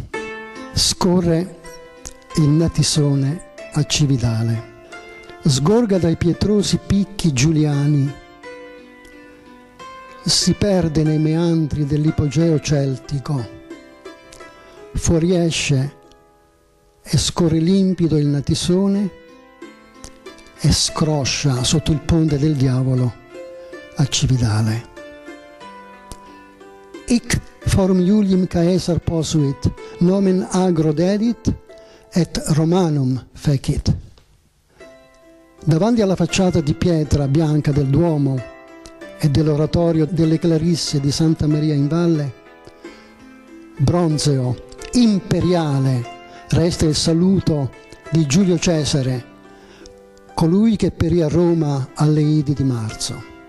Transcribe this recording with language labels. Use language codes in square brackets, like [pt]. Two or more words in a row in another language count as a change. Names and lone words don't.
[it] Scorre il natissone a Cividale, sgorga dai pietrosi picchi giuliani, si perde nei meandri dell'ipogeo celtico, fuoriesce e scorre limpido il Natisone e scroscia sotto il ponte del diavolo a Cividale. [la] Hic forum Iulium Caesar posuit, nomen agro dedit et Romanum fecit. [it] Davanti alla facciata di pietra bianca del Duomo e dell'oratorio delle Clarisse di Santa Maria in Valle, bronzeo, imperiale, resta il saluto di Giulio Cesare, colui che perì a Roma alle Idi di marzo.